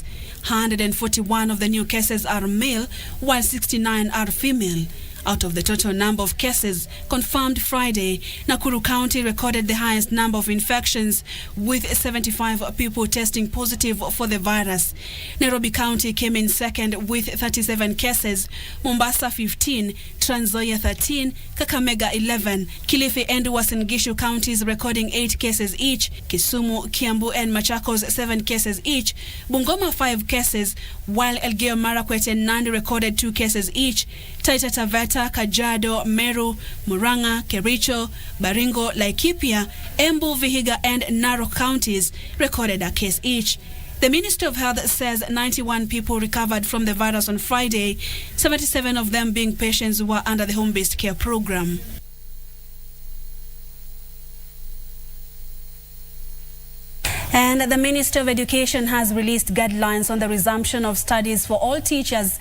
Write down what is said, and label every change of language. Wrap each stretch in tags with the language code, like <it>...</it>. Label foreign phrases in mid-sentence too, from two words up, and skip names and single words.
<en>141 of the new cases are male, while 69 are female. Out of the total number of cases confirmed Friday, Nakuru County recorded the highest number of infections, with 75 people testing positive for the virus. Nairobi County came in second with 37 cases, Mombasa 15, Trans Nzoia 13, Kakamega 11, Kilifi and Uasin Gishu counties recording 8 cases each, Kisumu, Kiambu and Machakos 7 cases each, Bungoma 5 cases, while Elgeyo Marakwet and Nandi recorded 2 cases each. Taita Taveta, Kajiado, Meru, Murang'a, Kericho, Baringo, Laikipia, Embu, Vihiga and Narok counties recorded a case each. The Ministry of Health says 91 people recovered from the virus on Friday, 77 of them being patients who were under the home-based care program. And the Ministry of Education has released guidelines on the resumption of studies for all teachers.</en>